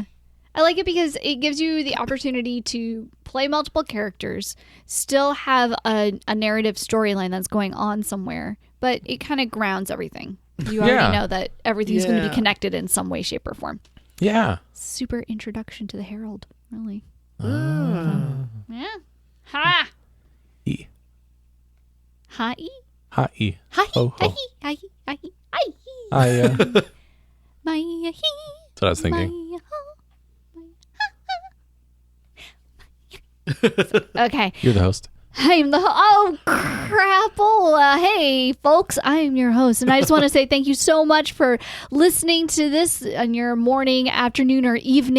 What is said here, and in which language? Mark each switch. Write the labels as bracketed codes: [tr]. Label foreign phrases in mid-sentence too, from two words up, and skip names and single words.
[en] I like it because it gives you the opportunity to play multiple characters, still have a narrative storyline that's going on somewhere, but it kind of grounds everything. You already Yeah. know that everything's going to Yeah. be connected in some way, shape, or form. Yeah. Super introduction to the Herald, really. Ah. Yeah. Ha! E. Ha-e? Hi. Ha-e? Ho, ho. Ha-e? Ha-e? Ha-e? Ha-e? I. My-he? That's what I was thinking. Okay. You're the host. I'm the crapola. Hey, folks, I am your host, and I just want to say thank you so much for listening to this on your morning, afternoon, or evening.